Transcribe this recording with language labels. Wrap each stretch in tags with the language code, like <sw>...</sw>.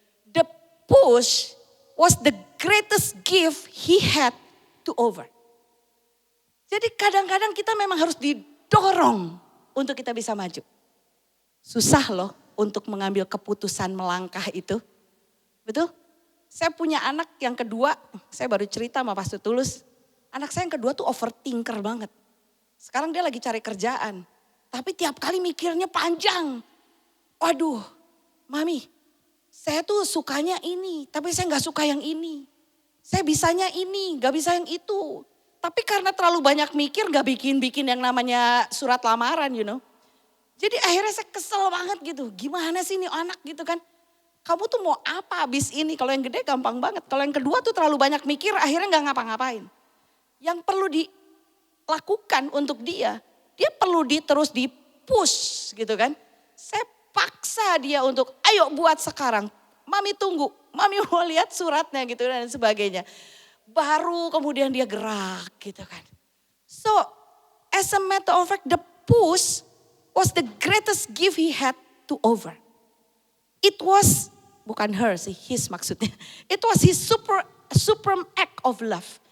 <en>The push was the greatest gift he had to over.</en> <id>Jadi kadang-kadang kita memang harus didorong untuk kita bisa maju. Susah loh untuk mengambil keputusan melangkah itu. Betul? Saya punya anak yang kedua, saya baru cerita sama Pastor Tulus. Anak saya yang kedua tuh overthinker banget. Sekarang dia lagi cari kerjaan. Tapi tiap kali mikirnya panjang. Waduh, Mami, saya tuh sukanya ini, tapi saya gak suka yang ini. Saya bisanya ini, gak bisa yang itu. Tapi karena terlalu banyak mikir gak bikin yang namanya surat lamaran,</id> <en>you know.</en> <id>Jadi akhirnya saya kesel banget gitu. Gimana sih ini anak gitu kan. Kamu tuh mau apa abis ini? Kalau yang gede gampang banget. Kalau yang kedua tuh terlalu banyak mikir akhirnya gak ngapa-ngapain. Yang perlu dilakukan untuk dia perlu terus di-push gitu kan. Saya paksa dia untuk ayo buat sekarang. Mami tunggu, Mami mau lihat suratnya gitu dan sebagainya. Baru kemudian dia gerak gitu kan.</id> <en>So as a matter of fact the push was the greatest gift he had to over. It was,</en> <id>bukan her sih,</id> <en>his</en> <id>maksudnya.</id> <en>It was his supreme act of love.</en>